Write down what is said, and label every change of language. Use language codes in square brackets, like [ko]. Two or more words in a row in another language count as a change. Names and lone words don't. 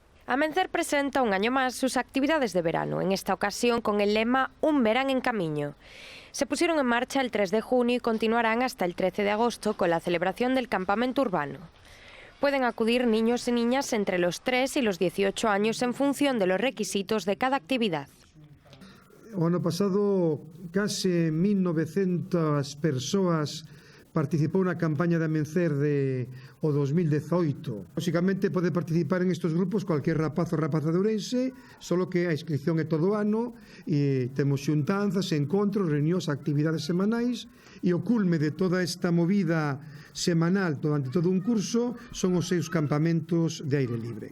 [es] Amencer presenta un año más sus actividades de verano, en esta ocasión con el lema Un verán en camiño. Se pusieron en marcha el 3 de junio y continuarán hasta el 13 de agosto con la celebración del campamento urbano. Pueden acudir niños y niñas entre los 3 y los 18 años en función de los requisitos de cada actividad. [gl] O ano pasado, case 1.900 persoas participou na campaña de Amencer o 2018. Lóxicamente pode participar en estes grupos cualquier rapaz ou rapaza de Ourense, solo que a inscripción é todo o ano e temos xuntanzas, encontros, reunións, actividades semanais e o culme de toda esta movida semanal durante todo un curso son os seus campamentos de aire libre.